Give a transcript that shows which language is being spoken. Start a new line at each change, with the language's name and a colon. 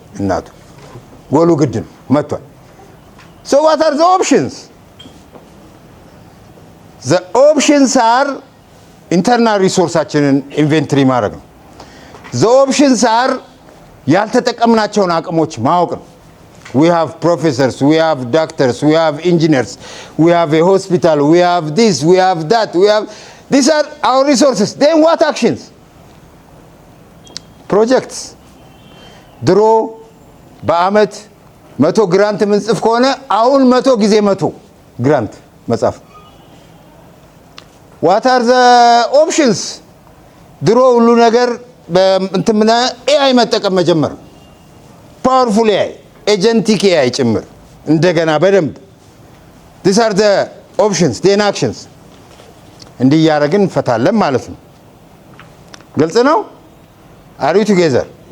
Amharic: እናቱ ጎሉ ግድ ነው መጥቷል።
English: so what are the options? the options are internal resourceአችንን
Amharic: ኢንቨንተሪ ማድረግ ነው።
English: the options are
Amharic: ያልተጠቀምናቸውን አቅሞች ማወቅ ነው።
English: we have professors, we have doctors, we have engineers, we have a hospital, we have this, we have that, we have these are our resources. then what actions? projects.
Amharic: ድሮ በአመት 100 ግራንት ምንጽፍ ከሆነ አሁን 100 ጊዜ 100 ግራንት መጻፍ።
English: what are the options?
Amharic: ድሮ ሁሉ ነገር በእንተምና ኤአይ መጠቀም መጀመር፣ ፓወርፉል ኤአይ፣ ኤጀንቲክ ኤአይ ጭምር እንደገና በደንብ
English: these are the options, then actions።
Amharic: እንዲህ ያረግን ፈታለን ማለት ነው። ግልጽ ነው።
English: are you together?